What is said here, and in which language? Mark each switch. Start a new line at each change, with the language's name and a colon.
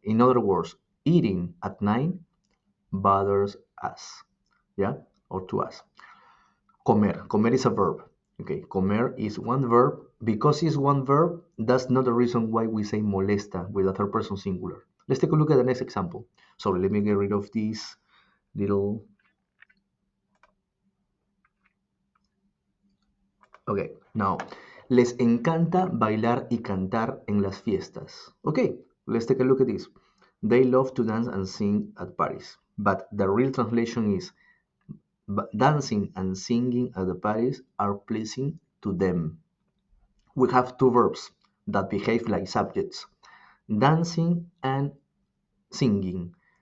English: In other words, eating at 9 bothers us, yeah, or to us. Comer. Comer is a verb. Okay, comer is one verb. Because it's one verb, that's not the reason why we say molesta with a third person singular. Let's take a look at the next example. Sorry, let me get rid of this little. Okay, now,
Spanish: les encanta bailar y cantar en las fiestas.
English: Okay, let's take a look at this. They love to dance and sing at parties. But the real translation is dancing and singing at the parties are pleasing to them. We have two verbs that behave like subjects, dancing and singing.